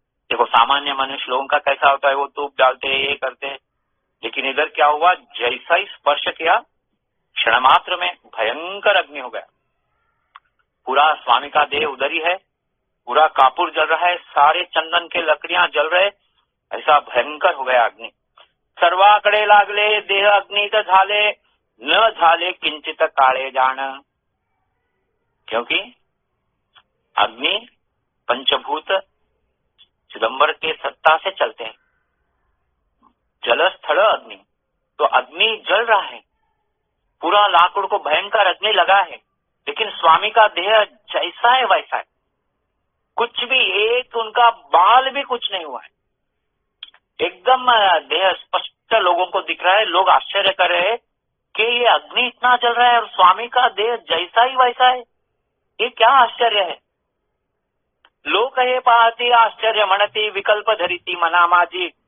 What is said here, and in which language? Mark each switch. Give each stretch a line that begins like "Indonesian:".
Hindi: देखो सामान्य मनुष्य लोगों का कैसा होता है, वो धूप डालते हैं, ये करते हैं, लेकिन इधर क्या हुआ, जैसा ही स्पर्श किया क्षण मात्र में भयंकर अग्नि हो गया। पूरा स्वामी का देह उधर ही है, पूरा कापूर जल रहा है, सारे चंदन के लकड़ियां जल रहे, ऐसा भयंकर हो गया अग्नि।
Marathi: सर्वाकडे लागले देह अग्नित झाले, न झाले किंचित काळे जाण।
Hindi: क्योंकि अग्नि पंचभूत चिदंबर के सत्ता से चलते हैं, जल स्थल अग्नि, तो अग्नि जल रहा है, पूरा लाकड़ को भयंकर अग्नि लगा है, लेकिन स्वामी का देह जैसा है वैसा है, कुछ भी एक उनका बाल भी कुछ नहीं हुआ है, एकदम देह स्पष्ट लोगों को दिख रहा है। लोग आश्चर्य कर रहे हैं कि ये अग्नि इतना जल रहा है और स्वामी का देह जैसा ही वैसा है, ये क्या आश्चर्य है।
Marathi: लोक हे पाहती आश्चर्य म्हणती, विकल्प धरिती मना माझी,